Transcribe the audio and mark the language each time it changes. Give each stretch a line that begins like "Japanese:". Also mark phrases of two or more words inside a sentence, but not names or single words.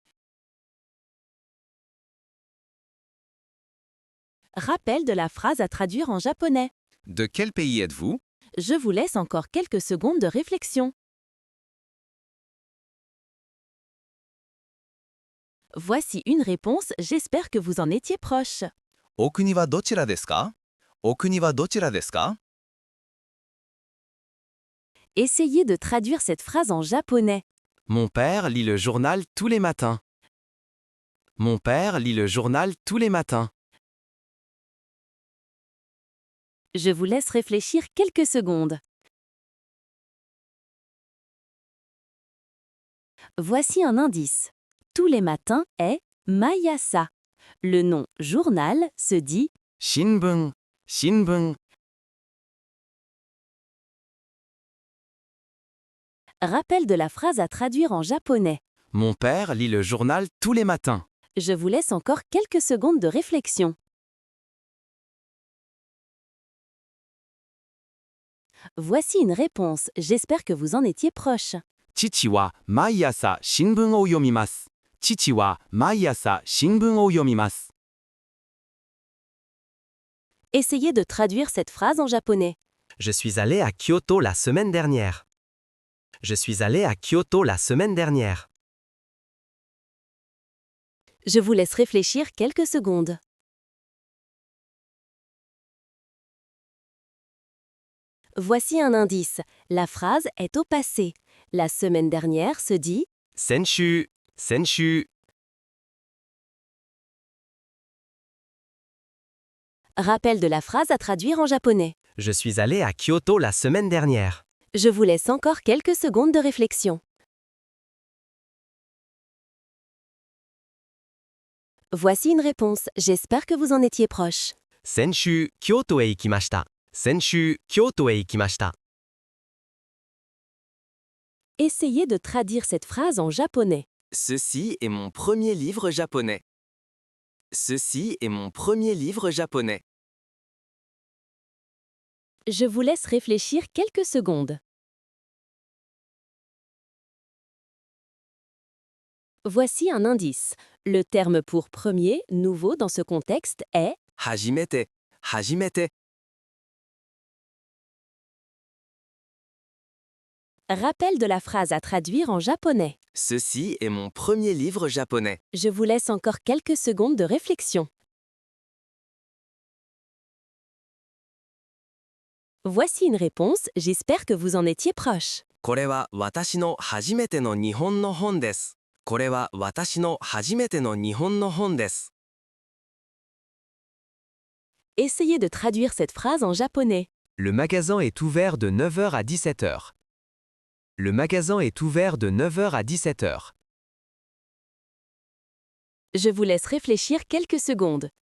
French: rappel de la phrase à traduire en japonais. De quel pays êtes-vous? Je vous laisse encore quelques secondes de réflexion. Voici une réponse, j'espère que vous en étiez proche.
Japanese: お国はどちらですか? お国はどちらですか?
French: Essayez de traduire cette phrase en japonais. Mon père lit le journal tous les matins. Mon père lit le journal tous les matins. Je vous laisse réfléchir quelques secondes. Voici un indice. Tous les matins est Mayasa. Le nom journal se dit
Japanese: 新聞。新聞。
French: rappel de la phrase à traduire en japonais. Mon père lit le journal tous les matins. Je vous laisse encore quelques secondes de réflexion. Voici une réponse, j'espère que vous en étiez proche.
Japanese: 父は毎朝新聞を読みます。父は毎朝新聞を読みます。
French: Essayez de traduire cette phrase en japonais. Je suis allé à Kyoto la semaine dernière. Je suis allé à Kyoto la semaine dernière. Je vous laisse réfléchir quelques secondes. Voici un indice. La phrase est au passé. La semaine dernière se dit
Japanese: 先週。先週。
French: rappel de la phrase à traduire en japonais. Je suis allé à Kyoto la semaine dernière. Je vous laisse encore quelques secondes de réflexion. Voici une réponse, j'espère que vous en étiez proche.
Japanese: 先週、京都へ行きました。先週、京都へ行きました。
French: Essayez de traduire cette phrase en japonais. Ceci est mon premier livre japonais. Ceci est mon premier livre japonais. Je vous laisse réfléchir quelques secondes. Voici un indice. Le terme pour premier, nouveau dans ce contexte, est
Japanese: 初めて。初めて。
French: rappel de la phrase à traduire en japonais. Ceci est mon premier livre japonais. Je vous laisse encore quelques secondes de réflexion. Voici une réponse, j'espère que vous en étiez proche.
Japanese: これは私の初めての日本の本です。これは私の初めての日本の本です。
French: Essayez de traduire cette phrase en japonais. Le magasin est ouvert de 9 heures à 17 heures. Le magasin est ouvert de 9 heures à 17 heures. Je vous laisse réfléchir quelques secondes.